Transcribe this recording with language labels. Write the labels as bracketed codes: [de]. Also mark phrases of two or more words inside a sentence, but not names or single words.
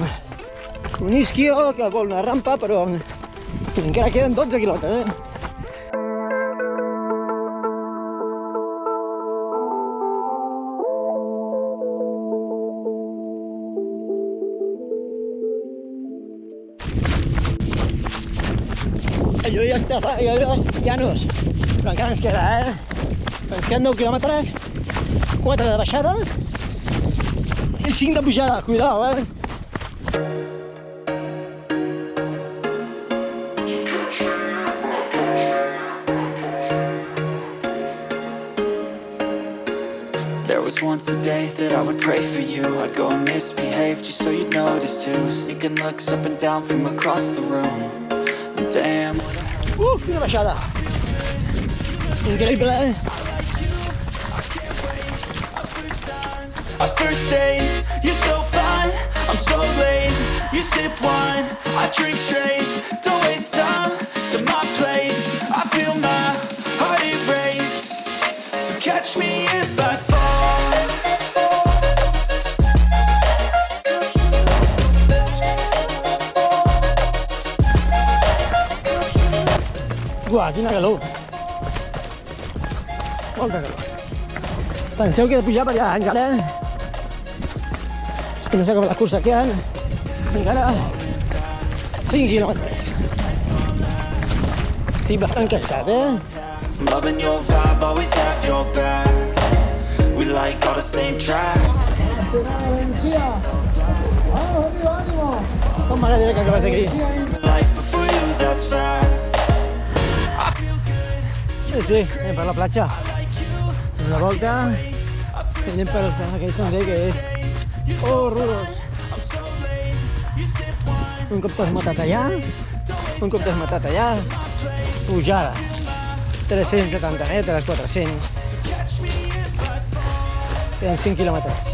[ca] un isquio que vol una rampa, però... encara queden 12 quilòmetres, Allò ja està, allò ja no és, però encara ens queda, Ens queden 9 quilòmetres, 4 de baixada i 5 de pujada, cuidao, [en] There was once a day that I would pray for you. I'd go and misbehave just so you'd notice too. Sneaking looks up and down from across the room. Damn. [ca] Quina baixada! Increïble, [en] Our first date, you're so fine, I'm so late. You sip wine, I drink straight. Don't waste time to my place. I feel my heart erase. So catch me if I fall. [ca] Uah, quina calor! Molta calor. Penseu que he de pujar per allà, encara. És que no s'ha acabat la cursa, queden encara 5 quilòmetres. Estic bastant cansat, [en] Loving your vibe, always have your back. We like all the same tracks. [ca] Com m'agradaria que acabés aquí. [en] Life before you, that's fact. [ca] Sí, anem per la platja. una volta que anem per aquell sender que és horrorós. Un cop t'has matat allà, pujada, 370 metres, 400, queden 5 quilòmetres.